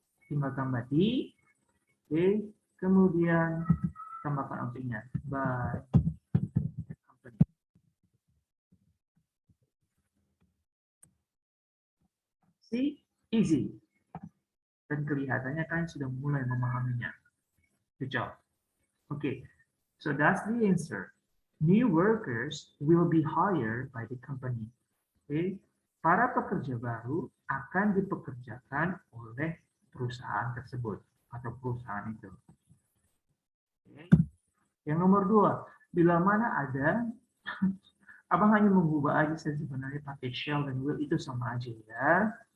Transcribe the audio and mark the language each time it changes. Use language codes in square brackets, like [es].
[id] Tinggal tambah di. Oke. Kemudian tambahkan objeknya. By. [en] See, easy. [id] Dan kelihatannya kalian sudah mulai memahaminya. [en] Good job. Okay, so that's the answer. New workers will be hired by the company. [id] Okay, para pekerja baru akan dipekerjakan oleh perusahaan tersebut. atau perusahaan itu. Oke. Yang nomor 2, bila mana ada, abang hanya mengubah aja sebenarnya pakai shall dan will itu sama aja ya.